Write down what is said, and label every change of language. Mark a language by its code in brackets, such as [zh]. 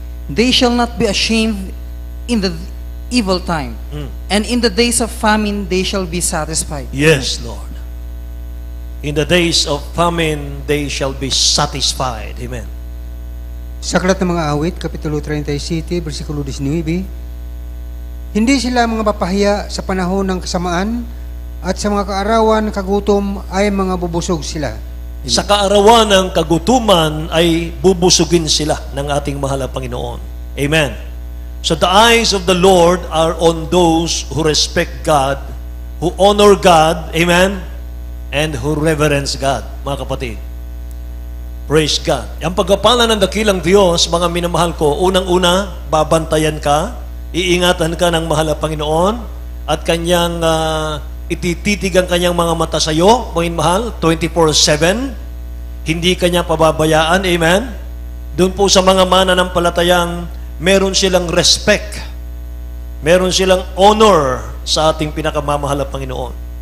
[en] They shall not be ashamed in the evil time, and in the days of famine they shall be satisfied. Yes, Lord. In the days of famine, they shall be satisfied. Amen. [tl] Sa Aklat ng mga Awit, Kapitulo 37, versikulo 19, hindi sila mga papahiya sa panahon ng kasamaan, at sa mga kaarawan ng kagutom ay mga bubusog sila. Sa kaarawan ng kagutuman ay bubusugin sila ng ating mahal na Panginoon. Amen. [en] So the eyes of the Lord are on those who respect God, who honor God, amen, and who reverence God, [tl] mga kapatid. [en] Praise God. [tl] Ang pagkapala ng dakilang Diyos, mga minamahal ko, unang-una, babantayan ka, iingatan ka ng mahal na Panginoon, at kanyang itititig ang kanyang mga mata sa iyo, mga mahal, 24/7. Hindi kanya pababayaan, amen. Doon po sa mga mananampalatayang meron silang respect, meron silang honor sa ating pinakamamahal na Panginoon.